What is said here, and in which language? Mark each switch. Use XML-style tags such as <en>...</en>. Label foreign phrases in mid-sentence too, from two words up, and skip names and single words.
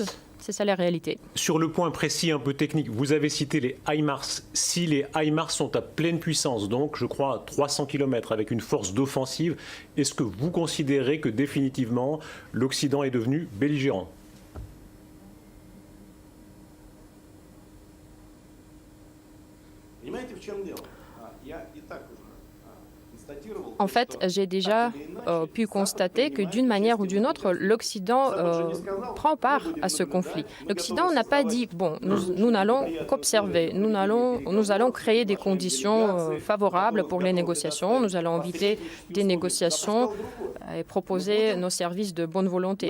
<fr>C'est ça la réalité. Sur le point précis, un peu technique, vous avez cité les HIMARS. Si les HIMARS sont à pleine puissance, donc je crois 300 km avec une force d'offensive, est-ce que vous considérez que définitivement l'Occident est devenu belligérant?</fr> <ru>Понимаете, в чем дело? Я и так уже констатировал</ru> <fr>En fait, j'ai déjà pu constater que d'une manière ou d'une autre, l'Occident prend part à ce conflit. L'Occident n'a pas dit, bon, nous n'allons qu'observer, nous allons créer des conditions favorables pour les négociations, nous allons inviter des négociations et proposer nos services de bonne volonté.</fr>